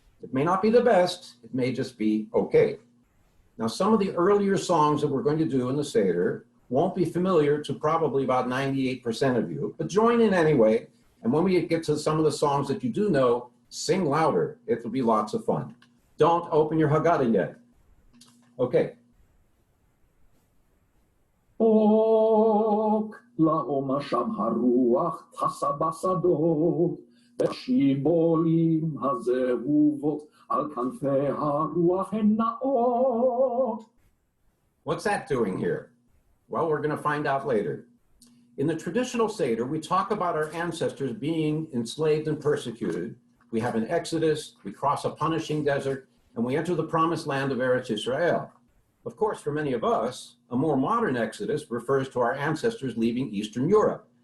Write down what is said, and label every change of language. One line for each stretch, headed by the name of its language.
English: It may not be the best, it may just be okay. Now, some of the earlier songs that we're going to do in the Seder won't be familiar to probably about 98% of you, but join in anyway. And when we get to some of the songs that you do know, sing louder. It'll be lots of fun. Don't open your Haggadah yet. Okay.
Hebrew: אוקלהומה שם הרוח טסה בשדות, בשיבולים הזהובות על כנפי הרוח הן נעות.
English: What's that doing here? Well, we're going to find out later. In the traditional Seder, we talk about our ancestors being enslaved and persecuted. We have an exodus, we cross a punishing desert, and we enter the promised land of Eretz Israel. Of course, for many of us, a more modern exodus refers to our ancestors leaving Eastern Europe.